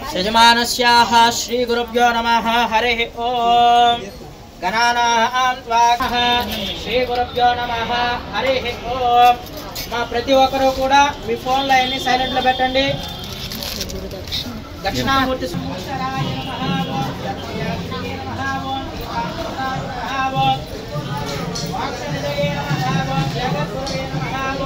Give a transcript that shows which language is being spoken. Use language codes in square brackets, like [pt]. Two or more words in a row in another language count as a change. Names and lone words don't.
[sa] यजमानस्याः श्रीगुरुभ्यो नमः हरिः ओम गणानां त्वा श्रीगुरुभ्यो नमः हरिः ओम [te] మా ప్రతి ఒక్కరూ కూడా మీ ఫోన్ లో అన్ని సైలెంట్ లో పెట్టండి [sa] దక్షిణామూర్తి సుమూర్తరాయ నమః ఓం జగద్గురువే నమః ఓం నమః ఓం వాక్సనిదయే నమః ఓం జగద్గురువే నమః